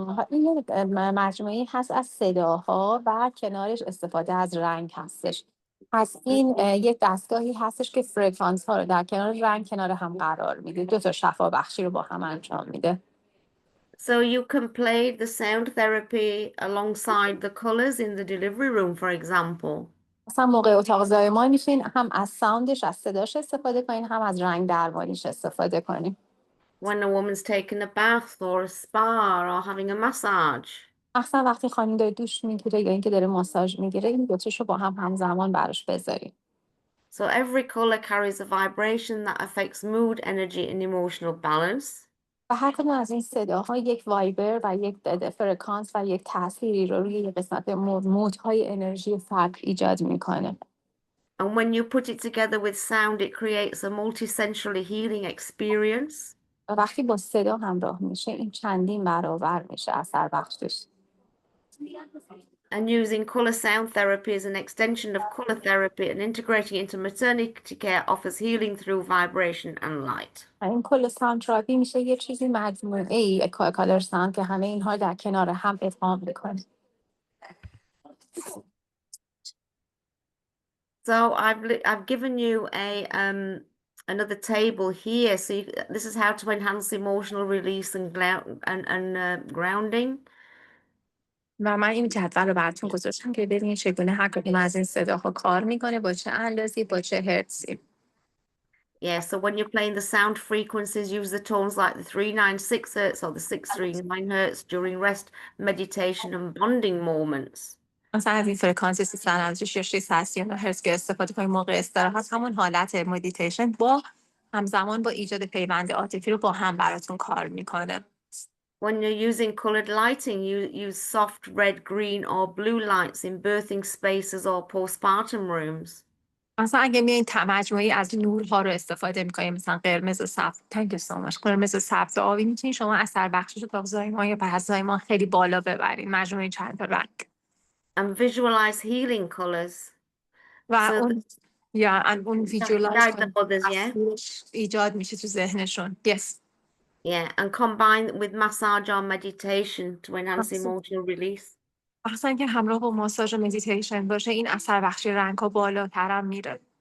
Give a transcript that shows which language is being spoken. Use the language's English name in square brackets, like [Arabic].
[Persian] این مجموعی هست از صداها و کنارش استفاده از رنگ هستش. پس این یک دستگاهی هستش که فرکانس ها رو در کنار رنگ کنار هم قرار میده. دو تا شفا بخشی رو با هم انجام میده. [English] So you can play the sound therapy alongside the colors in the delivery room, for example. [Persian] مثلا موقع اتاق زایمان میتونین هم از ساوندش از صداش استفاده کنین هم از رنگ درمانیش استفاده کنین. [English] When a woman's taking a bath or a spa or having a massage. [Persian] مثلا وقتی خانم داره دوش میگیره یا اینکه داره ماساژ میگیره این دو تاشو با هم همزمان براش بذارین. [English] So every color carries a vibration that affects mood, energy and emotional balance. [Persian] و هر کدوم از این صداها یک وایبر و یک فرکانس و یک تأثیری رو روی قسمت مودهای انرژی فرد ایجاد میکنه. [English] And when you put it together with sound, it creates a multi-sensory healing experience. [Persian] و وقتی با صدا همراه میشه این چندین برابر میشه اثر بخشش. [English] And using color sound therapy as an extension of color therapy and integrating into maternity care offers healing through vibration and light. [Persian] این کل ساوند تراپی میشه یه چیزی مجموعه‌ای کالر ساوند که همه اینها در کنار هم ادغام میکنه. [English] So I've given you another table here. So this is how to enhance emotional release and grounding. [Persian] و من این جدول رو براتون گذاشتم که ببینید چگونه هر کدوم از این صداها کار میکنه با چه اندازی با چه هرتزی. [English] Yeah, so when you're playing the sound frequencies, use the tones like the 396 hertz or the 639 hertz during rest, meditation and bonding moments. [Persian] مثلا از این فرکانس 396 یا 639 هرتز که استفاده کنیم موقع استراحت همون حالت مدیتیشن با همزمان با ایجاد پیوند عاطفی رو با هم براتون کار میکنه. [English] When you're using colored lighting, you use soft red, green, or blue lights in birthing spaces or postpartum rooms. [Persian] مثلا اگه میایین مجموعی از نورها رو استفاده میکنیم، مثلا قرمز و سبز، قرمز و سبز و آبی، میتونین شما اثر بخشش رو تا زایمان یا پس زایمان خیلی بالا ببرین، مجموعه چند تا رنگ. [English] And visualize healing colors. [Persian] و [English] So [Persian] اون اون ویژوالایز [English] guide the others, yeah? [Persian] ایجاد میشه تو ذهنشون. Yes. [English] Yeah, and combine with massage or meditation to enhance Awesome. emotional release. [Persian] اصلا که همراه با ماساژ و مدیتیشن باشه، این اثر بخشی رنگ ها بالاتر هم میره.